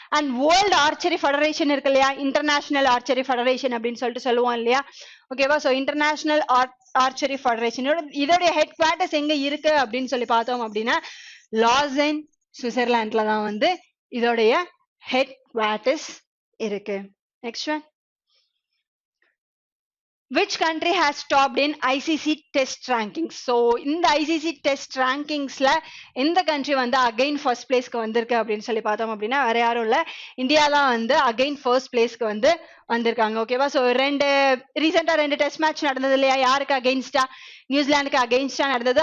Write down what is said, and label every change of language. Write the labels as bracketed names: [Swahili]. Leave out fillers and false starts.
[Tamil] And world archery federation இருக்கு இல்லையா, international archery federation அப்படின்னு சொல்லிட்டு சொல்லுவோம் இல்லையா. ஓகேவா? ஸோ இன்டர்நேஷனல் ஆர்ச்சரி ஃபெடரேஷன் இதோடைய ஹெட் குவார்டர்ஸ் எங்க இருக்கு அப்படின்னு சொல்லி பார்த்தோம் அப்படின்னா லாசன் சுவிட்சர்லாண்ட்ல தான் வந்து இதோடைய ஹெட் குவார்டர்ஸ் இருக்கு. [English] Next one, which country has topped in ICC test rankings? [Tamil] So இந்த ICC test rankingsல எந்த கண்ட்ரி வந்து அகைன் ஃபர்ஸ்ட் பிளேஸ்க்கு வந்திருக்கு அப்படின்னு சொல்லி பார்த்தோம் அப்படின்னா வேற யாரும் இல்ல, இந்தியா தான் வந்து அகைன் ஃபர்ஸ்ட் பிளேஸ்க்கு வந்து வந்திருக்காங்க. ஓகேவா? ஸோ ரீசெண்டா 2 டெஸ்ட் மேட்ச் நடந்தது இல்லையா, யாருக்கு அகைன்ஸ்டா, நியூசிலாந்துக்கு அகைன்ஸ்டா நடந்தது.